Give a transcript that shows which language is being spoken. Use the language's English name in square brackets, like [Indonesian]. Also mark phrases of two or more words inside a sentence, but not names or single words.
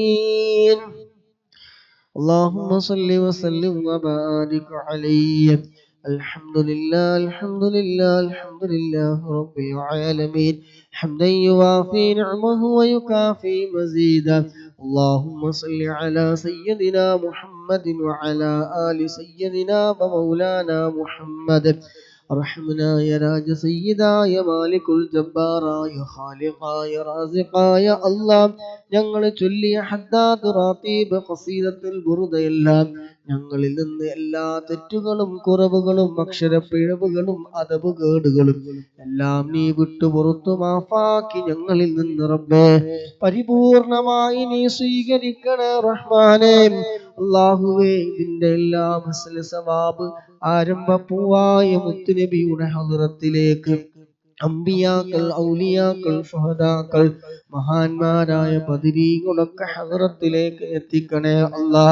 [Arabic] اللهم صل وسلم وبارك عليه الحمد لله الحمد لله الحمد لله رب العالمين حمدا يوافي نعمه ويكافي مزيدا اللهم صل على سيدنا محمد وعلى آل سيدنا ومولانا محمد ارحمنا يا راج سيدا يا مالك الجبار يا خالق يا رازق يا الله [Malayalam] ഞങ്ങൾ ചൊല്ലിയ ഹദ്ദാദ് റാത്തീബ് ഖസീദത്തുൽ ബുർദയെല്ലാം ഞങ്ങളിൽ നിന്ന് എല്ലാ തെറ്റുകളും കുറവുകളും അക്ഷരപ്പിഴവുകളും അദബുകേടുകളും എല്ലാം നീ വിട്ടു പുറത്തു മാഫാക്കി ഞങ്ങളിൽ നിന്ന് റബ്ബേ പരിപൂർണമായി നീ സ്വീകരിക്കണേ റഹ്മാനേ അല്ലാഹുവേ ഇതിന്റെ എല്ലാ മസ്ല സവാബ് ആരംഭ പൂവായ മുത്തുനബിയുടെ ഹദ്റത്തിലേക്ക് അമ്പിയാക്കൾ, ഔലിയാക്കൾ, ഷുഹദാക്കൾ, മഹാന്മാരായ ബദരീകളൊക്കെ ഹദ്റത്തിലേക്ക് എത്തിക്കണേ അല്ലാഹ്.